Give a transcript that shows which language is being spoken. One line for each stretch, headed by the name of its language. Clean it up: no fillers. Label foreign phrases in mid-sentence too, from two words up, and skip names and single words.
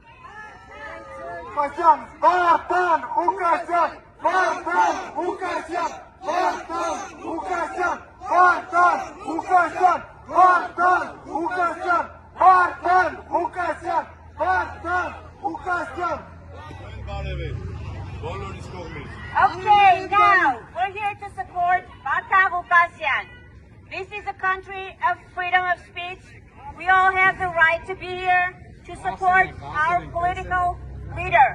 Armenian: Վարդան Ղուկասյան, Վարդան Ղուկասյան, Վարդան Ղուկասյան, Վարդան Ղուկասյան, Վարդան Ղուկասյան, Վարդան Ղուկասյան, Վարդան Ղուկասյան։
English: Okay, now we're here to support Vardhan Ղուկասյան. This is a country of freedom of speech. We all have the right to be here to support our political leader.